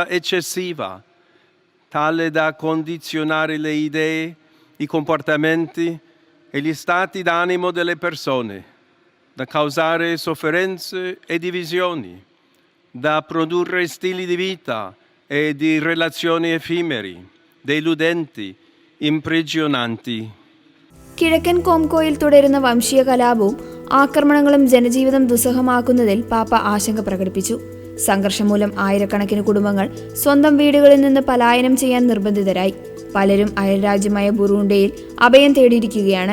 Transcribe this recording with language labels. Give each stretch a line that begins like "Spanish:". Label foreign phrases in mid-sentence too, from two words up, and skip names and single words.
Italian: eccessiva, tale da condizionare le idee, i comportamenti e gli stati d'animo delle persone, da causare sofferenze e divisioni, da produrre stili di vita e di relazioni effimeri, deludenti, imprigionanti.
Malayalam: കിഴക്കൻ കോംകോയിൽ തുടരുന്ന വംശീയ കലാപവും ആക്രമണങ്ങളും ജനജീവിതം ദുസ്സഹമാക്കുന്നതിൽ പാപ്പ ആശങ്ക പ്രകടിപ്പിച്ചു. സംഘർഷം മൂലം ആയിരക്കണക്കിന് കുടുംബങ്ങൾ സ്വന്തം വീടുകളിൽ നിന്ന് പലായനം ചെയ്യാൻ നിർബന്ധിതരായി. പലരും അയൽരാജ്യമായ ബുറൂണ്ടിയിൽ അഭയം തേടിയിരിക്കുകയാണ്.